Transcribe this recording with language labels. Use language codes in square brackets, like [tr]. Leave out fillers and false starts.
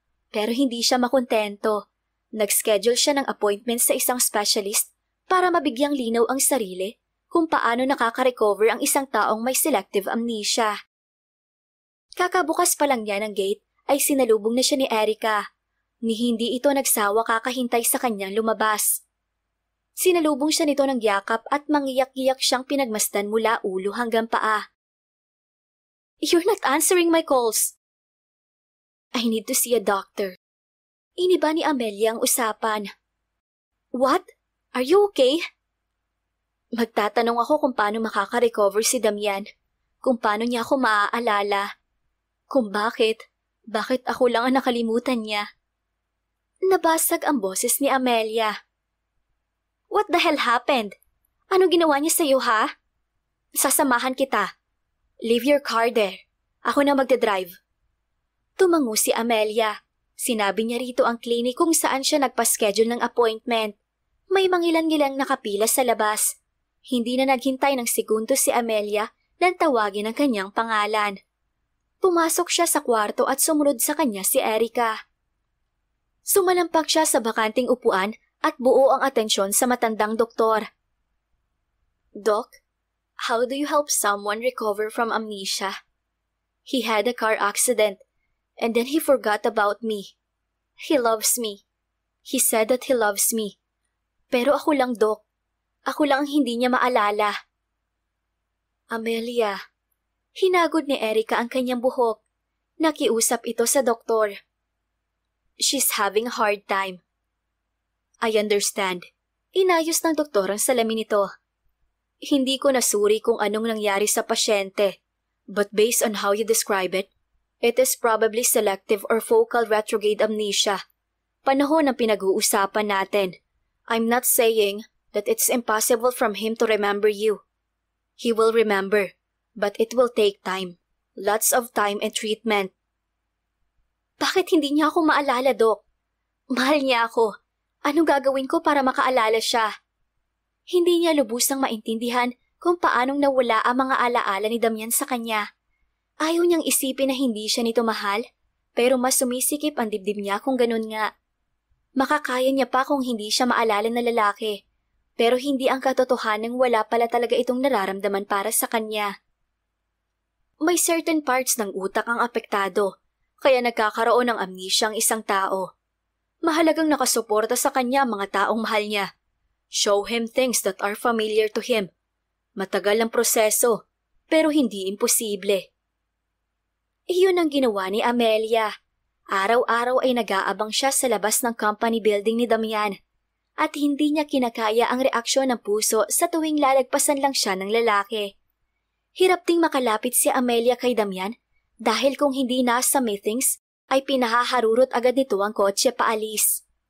[tl] Pero hindi siya makontento. Nag-schedule siya ng appointment sa isang specialist para mabigyang linaw ang sarili kung paano nakaka-recover ang isang taong may selective amnesia. Kakabukas pa lang niya ng gate ay sinalubong na siya ni Erica. Ni hindi ito nagsawa kakahintay sa kanyang lumabas. Sinalubong siya nito ng yakap at mangiyak-iyak siyang pinagmasdan mula ulo hanggang paa. [en] You're not answering my calls. I need to see a doctor. [tl] Iniba ni Amelia ang usapan. [en] What? Are you okay? [tl] Magtatanong ako kung paano makaka-recover si Damian. Kung paano niya ako maaalala. Kung bakit ako lang ang nakalimutan niya. Nabasag ang boses ni Amelia. [en] What the hell happened? [tl] Ano ginawa niya sa'yo, ha? Sasamahan kita. [en] Leave your car there. [tl] Ako na magdadrive. Tumango si Amelia. Sinabi niya rito ang klinik kung saan siya nagpa-schedule ng appointment. May mangilan-ngilang nakapila sa labas. Hindi na naghintay ng segundo si Amelia nang tawagin ang kanyang pangalan. Pumasok siya sa kwarto at sumunod sa kanya si Erica. Sumalampak siya sa bakanting upuan at buo ang atensyon sa matandang doktor. [en] Doc, how do you help someone recover from amnesia? He had a car accident and then he forgot about me. He loves me. He said that he loves me. [tl] Pero ako lang, [en] Doc. [tl] Ako lang ang hindi niya maalala. Amelia. Hinagod ni Erica ang kanyang buhok. Nakiusap ito sa doktor. [en] She's having a hard time. I understand. [tl] Inayos ng doktor ang salamin nito. Hindi ko nasuri kung anong nangyari sa pasyente. [en] But based on how you describe it, it is probably selective or focal retrograde amnesia. [tl] Panahon ang pinag-uusapan natin. [en] I'm not saying that it's impossible from him to remember you. He will remember. But it will take time. Lots of time and treatment. [tl] Bakit hindi niya ako maalala, Doc? Mahal niya ako. Anong gagawin ko para makaalala siya? Hindi niya lubusang maintindihan kung paanong nawala ang mga alaala ni Damian sa kanya. Ayaw niyang isipin na hindi siya nito mahal, pero mas sumisikip ang dibdib niya kung ganun nga. Makakaya niya pa kung hindi siya maalala na lalaki, pero hindi ang katotohanang wala pala talaga itong nararamdaman para sa kanya. May [en] certain parts [tl] ng utak ang apektado, kaya nagkakaroon ng amnesia ang isang tao. Mahalagang nakasuporta sa kanya ang mga taong mahal niya. [en] Show him things that are familiar to him. [tl] Matagal ang proseso, pero hindi imposible. Iyon ang ginawa ni Amelia. Araw-araw ay nag-aabang siya sa labas ng company building ni Damian, at hindi niya kinakaya ang reaksyon ng puso sa tuwing lalagpasan lang siya ng lalaki. Hirap ding makalapit si Amelia kay Damian dahil kung hindi nasa meetings ay pinahaharurot agad nito ang kotse paalis.